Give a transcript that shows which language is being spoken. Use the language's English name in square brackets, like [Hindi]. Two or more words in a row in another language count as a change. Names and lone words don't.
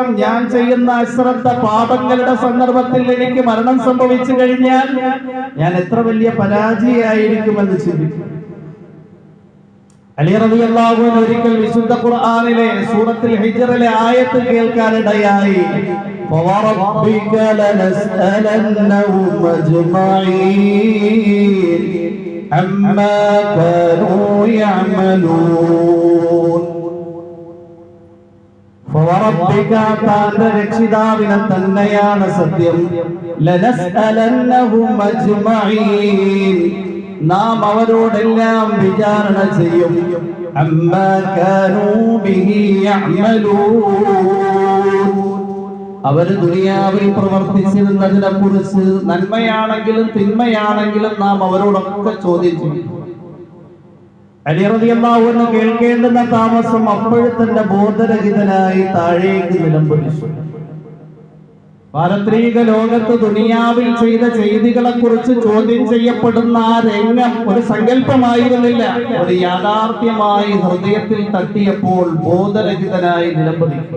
[Malayalam] ഞാൻ ചെയ്യുന്ന അശ്രദ്ധ പാപങ്ങളുടെ സന്ദർഭത്തിൽ എനിക്ക് മരണം സംഭവിച്ചു കഴിഞ്ഞാൽ ഞാൻ എത്ര വലിയ പരാജയമായിരിക്കുമെന്ന് ചിന്തിക്കും. അലി [Arabic] رضي الله عنه [Malayalam] ഒരിക്കൽ വിശുദ്ധ ഖുർആനിലെ സൂറത്തുൽ ഹിജ്റിലെ ആയത്ത് കേൾക്കാനിടയായി. [Arabic] فَوَرَبِّكَ لَنَسْأَلَنَّهُمْ أَجْمَعِينَ عَمَّا كَانُوا يَعْمَلُونَ. [Malayalam] فَوَرَبِّكَ താന്റെ രക്ഷിതാവിനെ തന്നെയാണ് സത്യം. [Arabic] لَنَسْأَلَنَّهُمْ أَجْمَعِينَ [Malayalam] നാം അവരോടെല്ലാം വിചാരണ ചെയ്യും. [Arabic] عَمَّا كَانُوا بِهِ يَعْمَلُونَ [Malayalam] അവര് ദുനിയാവിൽ പ്രവർത്തിച്ചിരുന്നതിനെ കുറിച്ച് നന്മയാണെങ്കിലും തിന്മയാണെങ്കിലും നാം അവരോടൊക്കെ ചോദ്യം ചെയ്യും. അലി [Arabic] رضي الله عنه [Malayalam] കേൾക്കേണ്ടുന്ന താമസം അപ്പോഴത്തന്നെ ബോധരഹിതനായി താഴേക്ക് നിലംപൊലിച്ചു. പാരത്രിക ലോകത്ത് ദുനിയാവിൽ ചെയ്ത ചെയ്തികളെ കുറിച്ച് ചോദ്യം ചെയ്യപ്പെടുന്ന ആ രംഗം ഒരു സങ്കല്പമായിരുന്നില്ല, ഒരു യാഥാർത്ഥ്യമായി ഹൃദയത്തിൽ തട്ടിയപ്പോൾ ബോധരഹിതനായി നിലംപൊലിക്കും.